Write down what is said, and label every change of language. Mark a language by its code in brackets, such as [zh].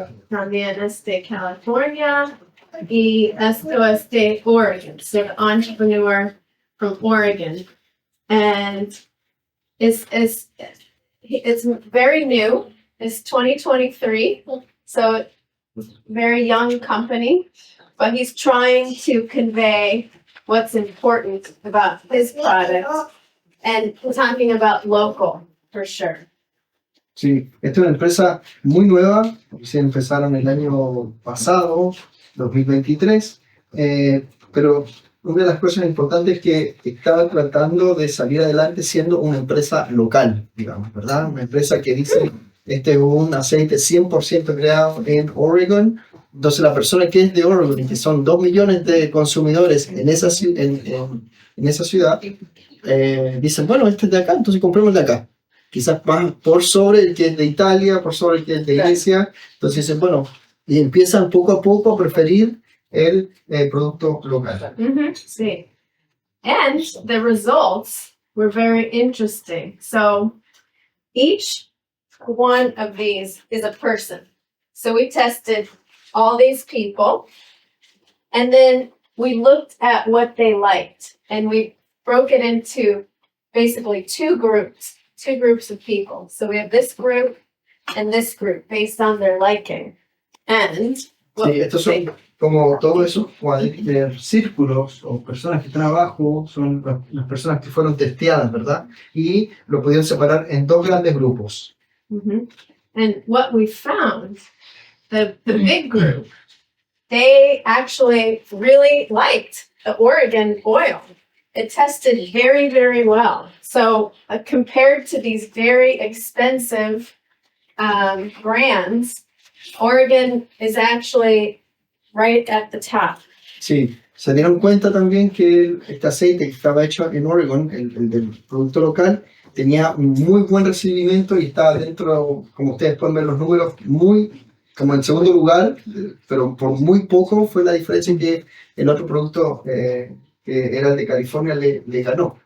[es] También es de California y esto es de Oregon. [en] So the entrepreneur from Oregon. And it's very new. It's 2023. So very young company, but he's trying to convey what's important about his product and talking about local for sure. [es] Sí, esta es una empresa muy nueva, se empezaron el año pasado, 2023, pero una de las cosas importantes es que estaban tratando de salir adelante siendo una empresa local, digamos, ¿verdad? Una empresa que dice, este es un aceite 100% creado en Oregon. Entonces la persona que es de Oregon y que son 2 millones de consumidores en esa ciudad, dicen, bueno, este es de acá, entonces compremos de acá. Quizás más por sobre el que es de Italia, por sobre el que es de Grecia. Entonces dicen, bueno, y empiezan poco a poco a preferir el producto local. Sí. [en] And the results were very interesting. So each one of these is a person. So we tested all these people, and then we looked at what they liked, and we broke it into basically two groups of people. So we have this group and this group based on their liking. And [es] Sí, estos son como todos esos círculos o personas que están abajo, son las personas que fueron testeadas, ¿verdad? Y lo pudieron separar en 2 grandes grupos. [en] And what we found, the big group, they actually really liked the Oregon oil. It tested very, very well. So compared to these very expensive brands, Oregon is actually right at the top. [es] Sí, se dieron cuenta también que este aceite que estaba hecho en Oregon, el del producto local, tenía un muy buen recibimiento y estaba dentro, como ustedes pueden ver los números, muy como en segundo lugar, pero por muy poco fue la diferencia en que el otro producto que era el de California le ganó.